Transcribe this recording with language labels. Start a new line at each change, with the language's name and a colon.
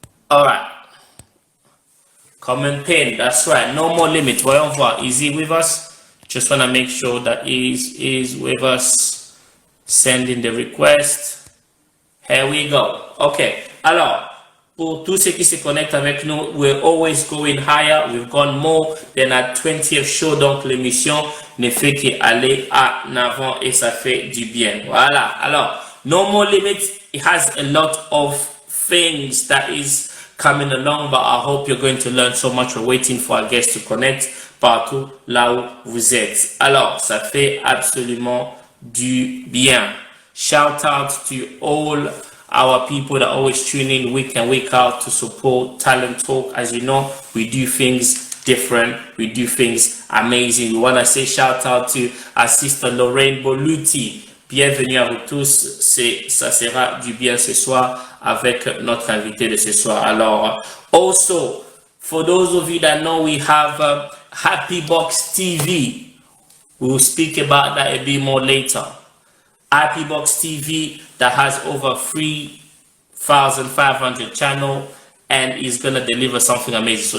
English: All right. Come and pin. That's right. No more limits.
French: Voyons voir.
English: Is he with us? Just want to make sure that he is with us. Sending the request. Here we go. Okay.
French: Alors, pour tous ceux qui se connectent avec nous,
English: we're always going higher. We've gone more than our 20th show.
French: Donc, l'émission ne fait qu'aller en avant et ça fait du bien. Voilà. Alors, no more limits.
English: It has a lot of things that is coming along, but I hope you're going to learn so much. We're waiting for our guests to connect
French: partout là où vous êtes. Alors, ça fait absolument du bien.
English: Shout out to all our people that always tune in week in, week out to support Talent Talk. As you know, we do things different. We do things amazing. We want to say shout out to our sister Lorraine Boluti.
French: Bienvenue à vous tous. Ça sera du bien ce soir avec notre invité de ce soir.
English: Alors, also, for those of you that know, we have Happy Box TV. We'll speak about that a bit more later. Happy Box TV that has over 3,500 channels and is going to deliver something amazing.